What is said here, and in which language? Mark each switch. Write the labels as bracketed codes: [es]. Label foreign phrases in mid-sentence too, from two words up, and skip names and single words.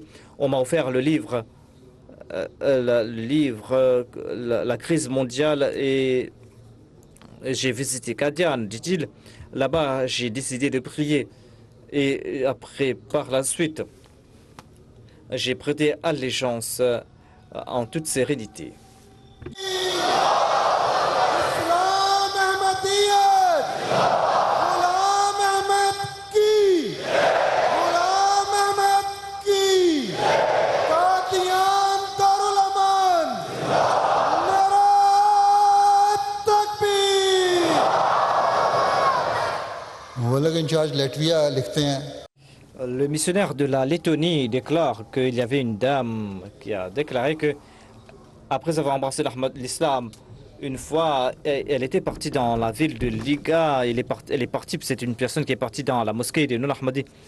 [fr] On m'a offert le livre, la crise mondiale et j'ai visité Qadian, dit-il. Là-bas, j'ai décidé de prier. Et après, par la suite, j'ai prêté allégeance en toute sérénité. [ur] اسلام احمدیت غلام احمد کی غلام احمد کی قادیان دارالامان نعرہ تکبیر مبلغ انچارج لیٹویا لکھتے ہیں [fr] Le missionnaire de la Lettonie déclare qu'il y avait une dame qui a déclaré que, après avoir embrassé l'islam, une fois, elle était partie dans la ville de Liga. Elle est partie, c'est une personne qui est partie dans la mosquée de non-Ahmadi.